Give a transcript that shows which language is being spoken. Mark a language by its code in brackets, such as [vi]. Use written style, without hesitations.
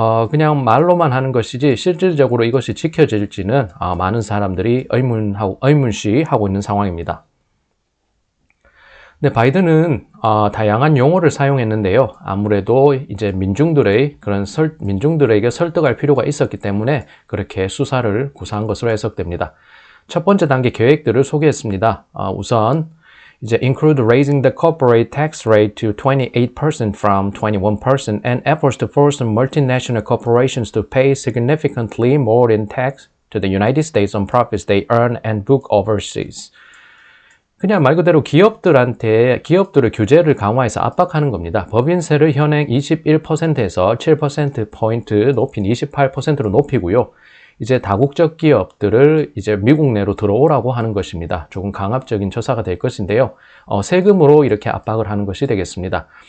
[ko] 그냥 말로만 하는 것이지 실질적으로 이것이 지켜질지는 많은 사람들이 의문시하고 있는 상황입니다. 네, 바이든은 다양한 용어를 사용했는데요. 아무래도 이제 민중들에게 설득할 필요가 있었기 때문에 그렇게 수사를 구사한 것으로 해석됩니다. 첫 번째 단계 계획들을 소개했습니다. 우선 이제 [en] include raising the corporate tax rate to 28% from 21% and efforts to force multinational corporations to pay significantly more in tax to the United States on profits they earn and book overseas. [ko] 그냥 말 그대로 기업들을 규제를 강화해서 압박하는 겁니다. 법인세를 현행 21%에서 7%포인트 높인 28%로 높이고요. 이제 다국적 기업들을 이제 미국 내로 들어오라고 하는 것입니다. 조금 강압적인 처사가 될 것인데요. 세금으로 이렇게 압박을 하는 것이 되겠습니다.